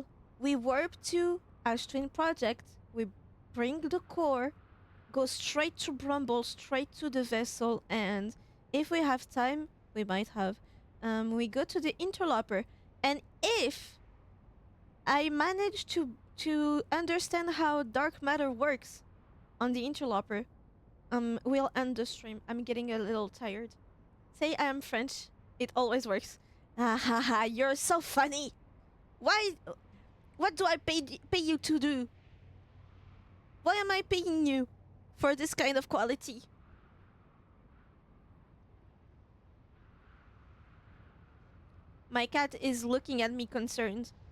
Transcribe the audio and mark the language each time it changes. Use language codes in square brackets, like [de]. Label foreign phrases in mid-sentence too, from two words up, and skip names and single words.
[en] We warp to Ash Twin project. We bring the core, go straight to Brumble, straight to the vessel, and if we have time, we might have, we go to the interloper. And if I manage to understand how dark matter works on the interloper, we'll end the stream. I'm getting a little tired. Say I am French. It always works. Ah ha ha, you're so funny. Why? What do I pay you to do? Why am I paying you for this kind of quality? My cat is looking at me concerned.